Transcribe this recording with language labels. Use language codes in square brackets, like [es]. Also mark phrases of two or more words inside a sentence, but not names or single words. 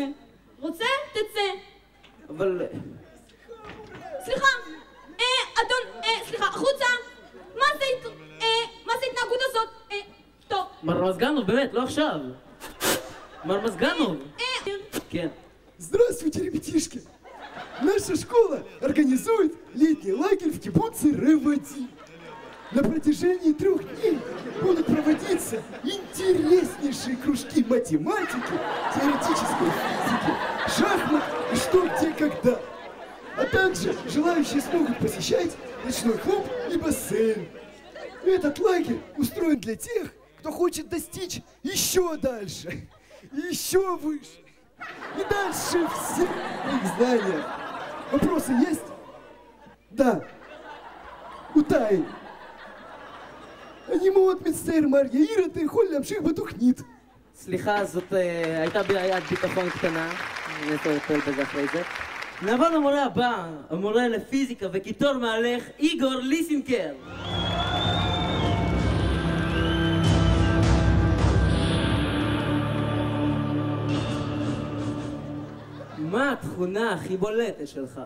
[he] רוצה? תצא. אבל... סליחה, סליחה, החוצה. מה זה ההתנהגות הזאת? טוב. מר מזגנוב, באמת, לא עכשיו. מר מזגנוב. כן. [ru] Здравствуйте, ребятишки! Наша школа организует летний лагерь в кибуце Реводи. На протяжении 3 дней будут проводиться интереснейшие кружки математики, теоретической физики, шахмат и что, где, когда. А также желающие смогут посещать ночной клуб и бассейн. Этот лагерь устроен для тех, кто хочет достичь еще дальше, еще выше и дальше всех моих знаний. Вопросы есть? Да. У Таи. [he] אני מאוד מצטער, מר יאיר, אתה יכול להמשיך בתוכנית. סליחה, זאת הייתה בעיית ביטחון קטנה. אני אטפל בזה אחרי זה. נעבור למורה הבא, המורה לפיזיקה וקיטור מהלך, איגור ליסינקר. מה התכונה הכי בולטת שלך?